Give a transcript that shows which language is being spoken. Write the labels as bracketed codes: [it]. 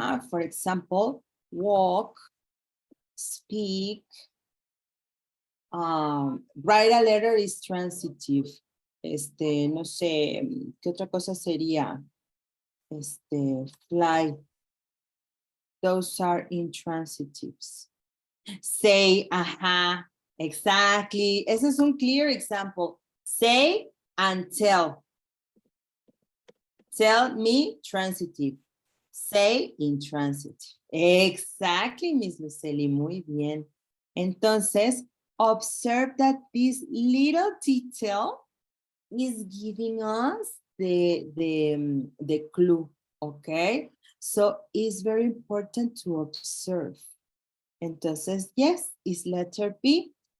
[en] For example, walk, speak, write a letter is transitive. [es] No sé, ¿qué otra cosa sería? [en] Fly. Those are intransitives. Say, exactly. [es] Ese es un [en] clear example. Say and tell. Tell me, transitive. Say, intransitive. Exactly, Miss Lucely, [es] muy bien. [en] Entonces, observe that this little detail is giving us the clue, okay? So it's very important to observe. Entonces, yes, is letter B.